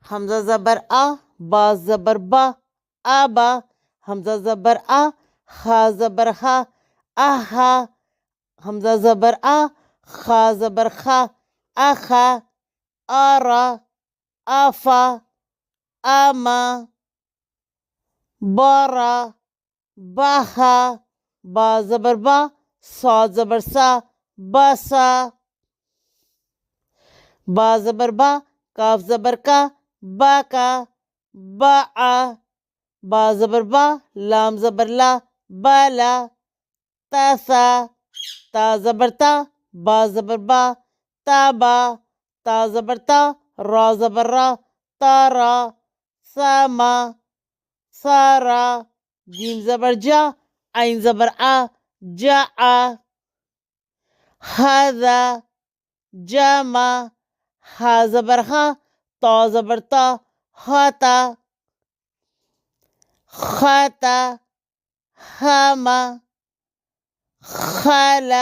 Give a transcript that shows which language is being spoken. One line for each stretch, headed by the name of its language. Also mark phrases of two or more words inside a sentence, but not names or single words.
Urdu: حمزہ زبر آ، با زبر با، آبا، حمزہ زبر آ، خا زبر خا، آہا، حمزہ زبر آ، خا زبر خا، آخا، آرا، آفا، آما، بارا، باہا، با زبر با، صاد زبر سا، باسا، با زبر با، کاف زبر کا، باکا، باآ، با زبر با، لام زبر لا، بالا، تاسا، تا زبر تا، با زبر با، تابا، تا زبر تا، را زبر را، تارا، ساما، سارا، جیم زبر جا، عین زبر آ، جاآ، هذا، جاما، ہا زبر ہا، تا زبر تا، ہاتا، خاتا، ہاما، خالا،